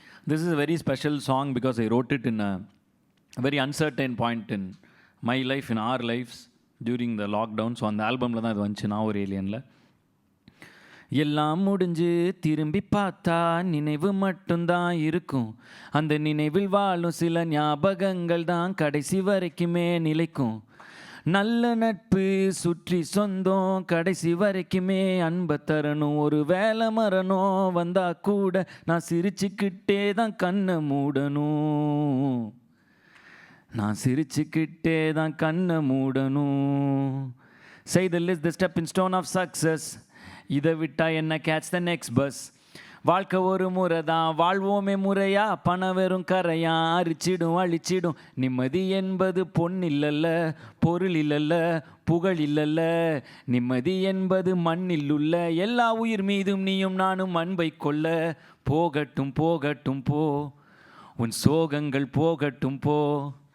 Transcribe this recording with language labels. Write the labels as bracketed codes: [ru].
[en] This is a very special song because I wrote it in a very uncertain point in my life, in our lives during the lockdown. [ta] So அந்த ஆல்பமில் தான் இது வந்துச்சு, நான் ஒரு ஏலியனில். எல்லாம் முடிஞ்சு திரும்பி பார்த்தா நினைவு மட்டும்தான் இருக்கும். அந்த நினைவில் வாழும் சில ஞாபகங்கள் தான் கடைசி வரைக்குமே நிலைக்கும். நல்ல நட்பு சுற்றி சொந்தம் கடைசி வரைக்குமே அன்பை தரணும். ஒரு வேலை மரணம் வந்தா கூட நான் சிரிச்சுக்கிட்டே தான் கண்ணை மூடணும். நான் சிரிச்சுக்கிட்டே தான் கண்ணை மூடணும். [en] Say the list, the stepping stone of success. [ta] இதை விட்டா என்ன [en] catch the next bus. [ta] வாழ்க்கை ஒரு முறை தான், வாழ்வோமே முறையா. பணம் வெறும் கரையா, அரிச்சிடும் அழிச்சிடும். நிம்மதி என்பது பொன் இல்லல்ல, பொருள் இல்லல்ல, புகழ் இல்லல்ல. நிம்மதி என்பது மண்ணில் உள்ள எல்லா உயிர் மீதும் நீயும் நானும் அன்பை கொள்ள. போகட்டும் போகட்டும் போ, உன் சோகங்கள் போகட்டும் போ.